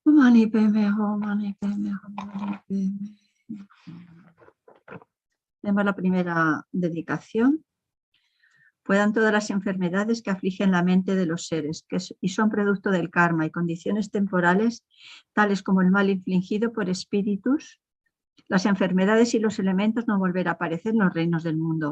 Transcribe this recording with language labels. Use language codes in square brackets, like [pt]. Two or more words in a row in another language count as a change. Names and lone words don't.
[sa] मणि पद्मे हूँ, मणि पद्मे हूँ, मणि पद्मे हूँ. [es] Tenemos la primera dedicación. Puedan todas las enfermedades que afligen la mente de los seres y son producto del karma y condiciones temporales, tales como el mal infligido por espíritus, las enfermedades y los elementos no volver a aparecer en los reinos del mundo.